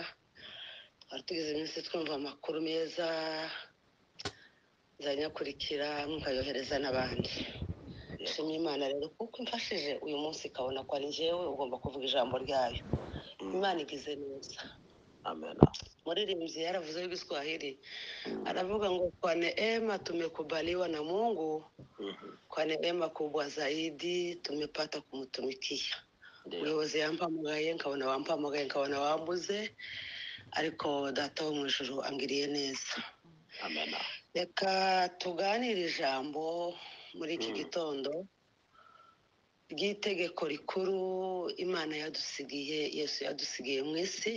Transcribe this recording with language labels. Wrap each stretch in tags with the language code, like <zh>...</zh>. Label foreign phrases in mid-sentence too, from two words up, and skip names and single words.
<rw>Twari tugize iminsi twumva amakuru meza, nzanyakurikira nkayohereza n'abandi. Nshimye Imana rero kuko imfashije uyu munsi ikabona ko ari njyewe ugomba kuvuga ijambo ryayo. Imana igize neza. Muririmbyi yaravuze w'Igiswahili aravuga ngo</rw> <sw>kwa neema tumekubaliwa na Mungu, kwa neema kubwa zaidi tumepata kumtumikia.</sw> <rw>Umuyobozi yampamugaye nkabona wampamugaye, nkabona wambuze, ariko data wo mu ijuru angiriye neza. Reka tuganire ijambo muri iki gitondo ry'itegeko rikuru Imana yadusigiye, Yesu yadusigiye mu isi.</rw>